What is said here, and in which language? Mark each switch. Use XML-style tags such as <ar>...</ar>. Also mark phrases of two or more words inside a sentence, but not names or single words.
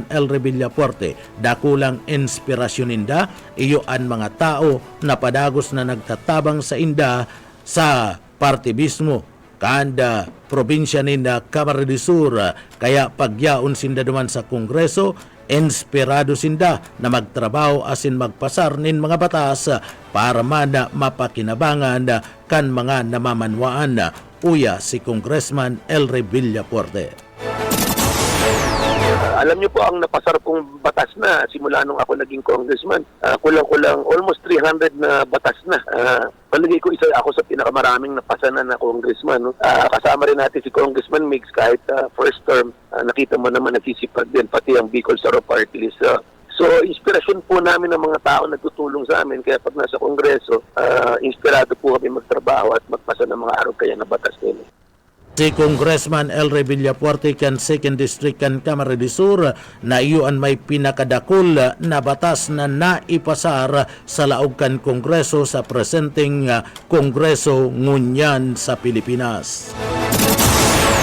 <bik>Elre Villafuerte dakulang inspirasyon ninda iyo ang mga tao na padagos na nagtatabang sa inda sa partibismo kanda probinsya ninda Camarines Sur kaya pagyaon sinda duman sa kongreso inspirado sinda na magtrabaho asin magpasar nin mga batas para man mapakinabangan kan mga namamanwaan uya si Congressman Elre Villafuerte.</bik> <tl>Alam niyo po ang napasar kong batas na simula nung ako naging congressman. Kulang-kulang almost 300 na batas na. Palagay ko isa ako sa pinakamaraming napasanan na congressman. No? Kasama rin natin si Congressman Mix kahit first term. Nakita mo naman nagsisipag din pati ang Bicol Soro Party List. So, inspirasyon po namin ng mga tao nagtutulong sa amin. Kaya pag nasa kongreso, inspirado po kami magtrabaho at magpasa ng mga araw kaya na batas nila.</tl> <bik>Si Congressman Elre Villafuerte kan 2nd District kan Camarines Sur na iyon may pinakadakul na batas na naipasar sa laog kan kongreso sa presenteng kongreso ngunyan sa Pilipinas.</bik>